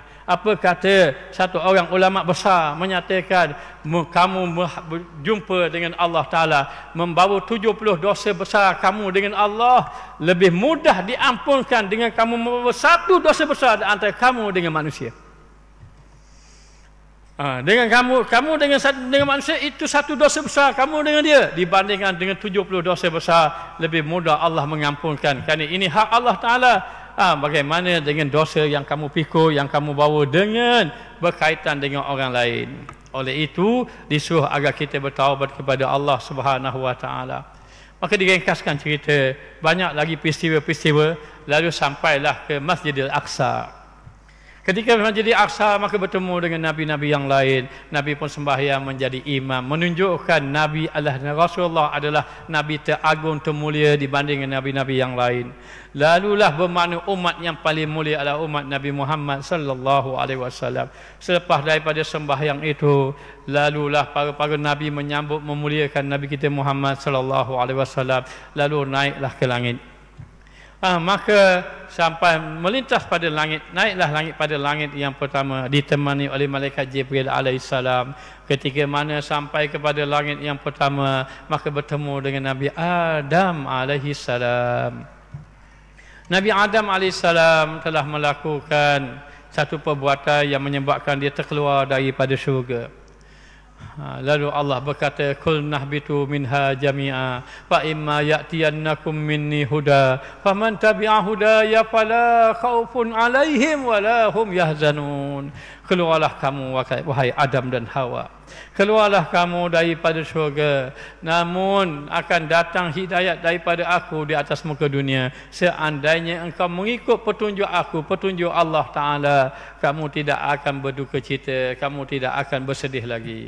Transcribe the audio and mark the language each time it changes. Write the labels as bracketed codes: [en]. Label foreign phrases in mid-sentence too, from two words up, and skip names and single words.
[ms] Apa kata satu orang ulama besar menyatakan, kamu berjumpa dengan [ar] الله تعالى, [ms] membawa 70 dosa besar kamu dengan Allah, lebih mudah diampunkan dengan kamu membawa satu dosa besar antara kamu dengan manusia. Dengan kamu dengan manusia itu satu dosa besar kamu dengan dia, dibandingkan dengan 70 dosa besar, lebih mudah Allah mengampunkan. Kerana ini hak [ar] الله تعالى. [ms] Bagaimana dengan dosa yang kamu pikul, yang kamu bawa dengan berkaitan dengan orang lain. Oleh itu disuruh agar kita bertaubat kepada Allah [ar] سبحانه وتعالى. [ms] Maka diringkaskan cerita, banyak lagi peristiwa-peristiwa, lalu sampailah ke Masjidil Aqsa. Ketika Masjidil Aqsa, maka bertemu dengan nabi-nabi yang lain. Nabi pun sembahyang menjadi imam, menunjukkan Nabi Rasulullah adalah nabi teragung, termulia dibandingkan nabi-nabi yang lain. Lalulah bermakna umat yang paling mulia adalah umat Nabi Muhammad [ar] صلى الله عليه وسلم. [ms] Selepas daripada sembahyang itu, lalulah para nabi menyambut memuliakan Nabi kita Muhammad [ar] صلى الله عليه وسلم, [ms] lalu naiklah ke langit. Maka sampai melintas pada langit, naiklah langit pada langit yang pertama ditemani oleh malaikat Jibril alaihissalam. Ketika mana sampai kepada langit yang pertama, maka bertemu dengan Nabi Adam alaihissalam. Nabi Adam alaihissalam telah melakukan satu perbuatan yang menyebabkan dia terkeluar daripada syurga. Lalu Allah berkata, [ar] قلنا اهبطوا منها جميعا فإما يأتينكم مني هدى فمن تبع هداي فلا خوف عليهم ولا هم يحزنون. [ms] Keluarlah kamu wahai Adam dan Hawa, keluarlah kamu daripada syurga, namun akan datang hidayat daripada aku di atas muka dunia. Seandainya engkau mengikut petunjuk aku, petunjuk [ar] الله تعالى, [ms] kamu tidak akan berduka cita, kamu tidak akan bersedih lagi.